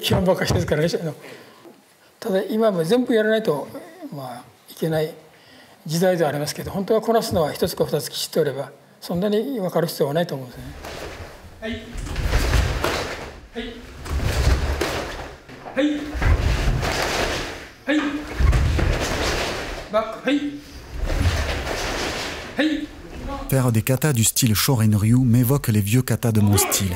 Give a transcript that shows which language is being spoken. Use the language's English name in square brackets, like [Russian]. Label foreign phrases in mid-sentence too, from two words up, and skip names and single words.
[Japanese] 基本ばっかりですからね。ただ今も全部やらないといけない時代ではありますけど、本当はこなすのは一つか二つきちっとやればそんなに分かる必要はないと思うんですね。はいはいはいはいバックはいはい。 [French] Faire des katas du style Shorin-ryu m'évoque les vieux katas de mon style.